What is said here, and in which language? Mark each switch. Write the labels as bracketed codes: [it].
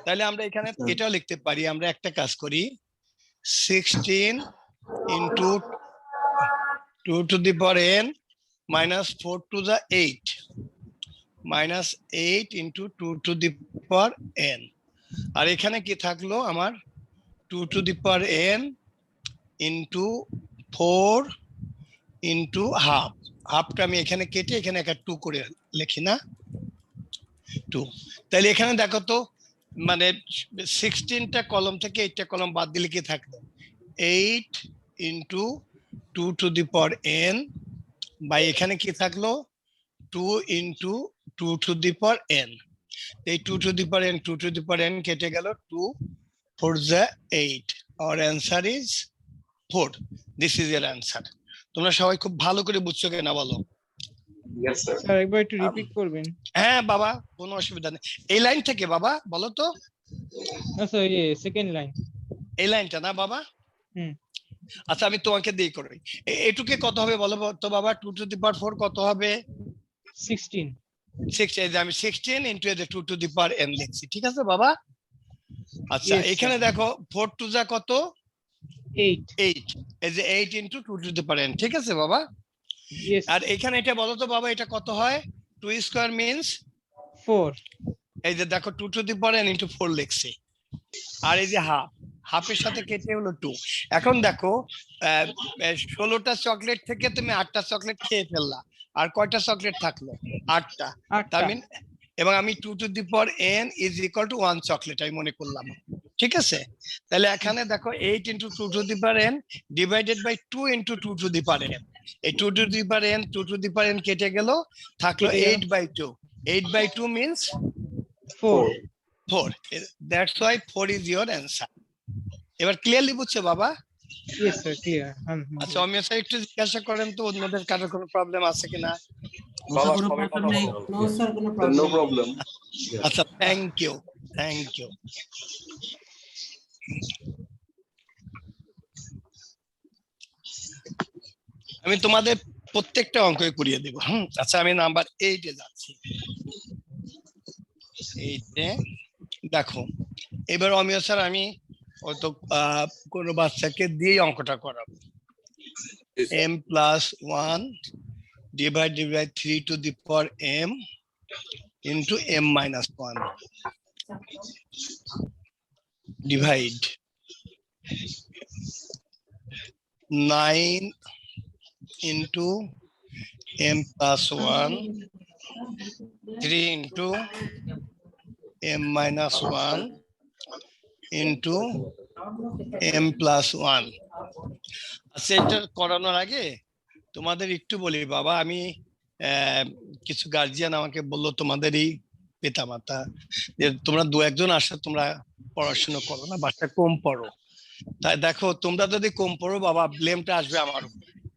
[bn] তাহলে আমরা এখানে এটাও লিখতে পারি, আমরা একটা কাজ করি 16 into 2 to the power n minus 4 two the 8 minus 8 into 2 to the power n, আর এখানে কি থাকলো আমার 2 to the power n into 4 into half, হাফটা আমি এখানে কেটে এখানে একটা 2 করে লিখি না 2। তাহলে এখানে দেখো তো মানে 16টা কলম থেকে 8টা কলম বাদ দিলে কি থাকলো 8 into [en] 2 to the power n by [bn] এখানে কি থাকলো [en] 2 into 2 to the power n। এই 2 to the power n 2 to the power n [bn] কেটে গেল [en] 2 4 the 8। our answer is 4। this is your answer। [bn] তোমরা সবাই খুব ভালো করে বুঝছো কিনা বলো? [en] Yes, sir. [bn] স্যার একবার একটু রিপিট করবেন। হ্যাঁ বাবা, কোনো অসুবিধা নেই। এই লাইন থেকে বাবা বলো তো, না স্যার এই সেকেন্ড লাইন। এই লাইনটা না বাবা? হুম। আচ্ছা আমি তোমাকে দিই করি। এটুকে কত হবে বলো তো বাবা? [en] 2 to the power 4 [bn] কত হবে? [en] 16। [bn] 6 এই যে আমি 16 [en] into the 2 to the power n [bn] লিখছি, ঠিক আছে বাবা? আচ্ছা [en] Yes, sir. [bn] এখানে দেখো 4 to যা কত? 8। [en] 8 [bn] এই যে [en] 8 into 2 to the power n, [bn] ঠিক আছে বাবা? [en] Yes. [bn] আর এখানে এটা বলো তো বাবা, এটা কত হয়? 2 স্কয়ার মিন্স 4। এই যে দেখো [en] 2 to the power n into 4 [bn] লিখছি। আর এই যে হাফ, হাফের সাথে কেটে হলো 2। এখন দেখো 16টা চকলেট থেকে তুমি 8টা চকলেট খেয়ে ফেললা, আর কয়টা চকলেট থাকলো? 8টা। তার মানে এবং আমি [en] 2 to the power n is equal to 1 [bn] chocolate আমি মনে করলাম, ঠিক আছে? তাহলে এখানে দেখো [en] 8 into 2 to the power n divided by 2 into 2 to the power n। এই 2 to the power n 2 to the power n [bn] কেটে গেল, থাকলো [en] 8 by 2। 8 by 2 means 4। 4। That's why 4 is your answer। [bn] এবার ক্লিয়ারলি বুঝছো বাবা? [en] Yes sir clear. [bn] আচ্ছা অমিয় sir একটু জিজ্ঞাসা করেন তো অন্যদের কারোর কোনো প্রবলেম আছে কিনা? বসা বাবা, কোনো সবাই প্রবলেম নেই। [en] no sir [bn] কোনো [en] No [bn] প্রবলেম। [en] problem. আচ্ছা thank you, thank you. [bn] আমি তোমাদের প্রত্যেকটা অঙ্কই করিয়ে দেব। আচ্ছা আমি নাম্বার 8 এ যাচ্ছি। 8 এ দেখো, এবার অমিয় স্যার আমি হয়তো কোনো বাচ্চাকে দিয়ে অঙ্কটা করাবো। [en] Yes, sir. m plus 1 divided by 3 to the power m into m minus 1 divide 9 into m plus 1 3 into m minus 1 into m plus 1। [bn] আচ্ছা এটা করানোর আগে তোমাদের একটু বলি বাবা, আমি কিছু গার্জিয়ান আমাকে বললো তোমাদেরই পিতামাতা যে তোমরা দু একজন আসে তোমরা পড়াশোনা করো না, বাচ্চা কম পড়ো। তাই দেখো তোমরা যদি কম পড়ো বাবা ব্লেমটা আসবে আমার উপর।